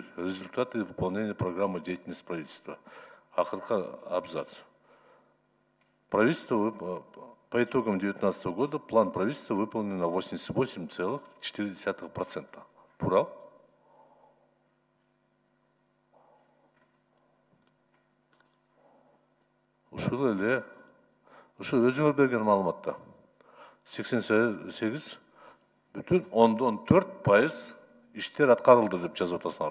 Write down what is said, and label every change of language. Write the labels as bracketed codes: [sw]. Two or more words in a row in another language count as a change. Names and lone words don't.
[ru] Результаты выполнения программы деятельности правительства. [ky] Акыркы абзац. [ru] Правительство по итогам 2019 года план правительства выполнен на 88,4%. [ky] Туурабы? Ушул эле өзүңөр берген маалыматта 88,4% иштер аткарылды деп жазып атасыңар.